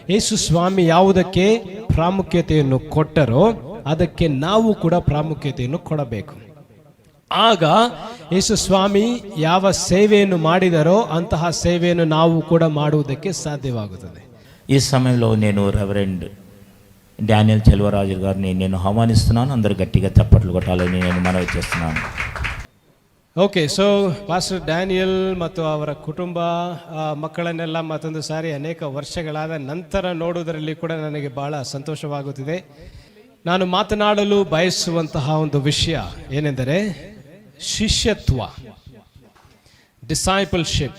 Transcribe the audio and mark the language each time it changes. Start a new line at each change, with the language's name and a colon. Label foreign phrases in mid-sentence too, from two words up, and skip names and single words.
Kannada: ಯೇಸು ಸ್ವಾಮಿ ಯಾವುದಕ್ಕೆ ಪ್ರಾಮುಖ್ಯತೆಯನ್ನು ಕೊಟ್ಟರೋ ಅದಕ್ಕೆ ನಾವು ಕೂಡ ಪ್ರಾಮುಖ್ಯತೆಯನ್ನು ಕೊಡಬೇಕು. ಆಗ ಯೇಸು ಸ್ವಾಮಿ ಯಾವ సేవಯನ್ನು ಮಾಡಿದರೋ అంತಹ సేవಯನ್ನು ನಾವು కూడా ಮಾಡುವುದಕ್ಕೆ సాధ్యವಾಗುತ್ತದೆ.
Telugu: ఈ సమయంలో నేను రెవరెండ్ డానియల్ చెల్వరాజు గారిని నేను ఆహ్వానిస్తున్నాను. అందరూ గట్టిగా చప్పట్లు కొట్టాలని నేను మనవి చేస్తున్నాను.
English: Okay, so
Kannada: ಪಾಸ್ಟರ್ ಡ್ಯಾನಿಯಲ್ ಮತ್ತು ಅವರ ಕುಟುಂಬ ಮಕ್ಕಳನ್ನೆಲ್ಲ ಮತ್ತೊಂದು ಸಾರಿ ಅನೇಕ ವರ್ಷಗಳಾದ ನಂತರ ನೋಡುವುದರಲ್ಲಿ ಕೂಡ ನನಗೆ ಬಹಳ ಸಂತೋಷವಾಗುತ್ತಿದೆ. ನಾನು ಮಾತನಾಡಲು ಬಯಸುವಂತಹ ಒಂದು ವಿಷಯ ಏನೆಂದರೆ ಶಿಷ್ಯತ್ವ, ಡಿಸೈಪಲ್ಶಿಪ್.